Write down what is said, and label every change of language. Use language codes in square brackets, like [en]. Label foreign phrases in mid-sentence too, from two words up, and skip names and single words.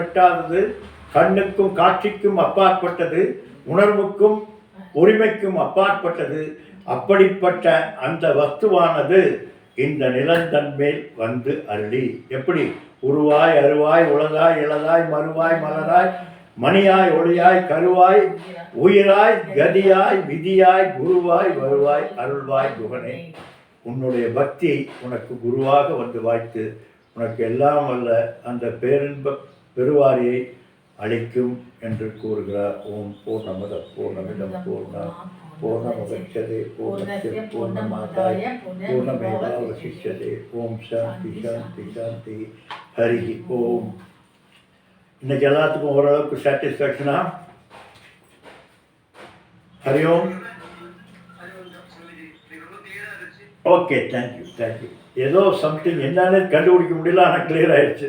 [ta] எட்டாதது, கண்ணுக்கும் காட்சிக்கும் அப்பாற்பட்டது, உணர்வுக்கும் உரிமைக்கும் அப்பாற்பட்டது, அப்படிப்பட்ட அந்த வஸ்துவானது இந்த நிலந்தன்மேல் வந்து அருளி எப்படி உருவாய் அருவாய் உலகாய் இளதாய் மறுவாய் மலராய் மணியாய் ஒளியாய் கருவாய் உயிராய் கதியாய் விதியாய் குருவாய் வருவாய் அருள்வாய் குகனே. உன்னுடைய பக்தி உனக்கு குருவாக வந்து வாய்த்து உனக்கு எல்லாம் வல்ல அந்த பேரின்ப பெருவாரியை அளிக்கும் என்று கூறுகிறார். [sa] ओम् पूर्णमदः पूर्णमिदं पूर्णात् पूर्णमुदच्यते पूर्णस्य पूर्णमादाय पूर्णमेवावशिष्यते. ओम् शान्तिः शान्तिः शान्तिः. हरि ओम्. [ta] இன்னைக்கு எல்லாத்துக்கும் ஓரளவுக்கு சாட்டிஸ்ஃபேக்ஷனா? [sa] हरि ओम्. [en] Okay, thank you thank you. [ta] ஏதோ சம்திங் என்னன்னு கண்டுபிடிக்க முடியல, ஆனால் கிளியர் ஆகிடுச்சு.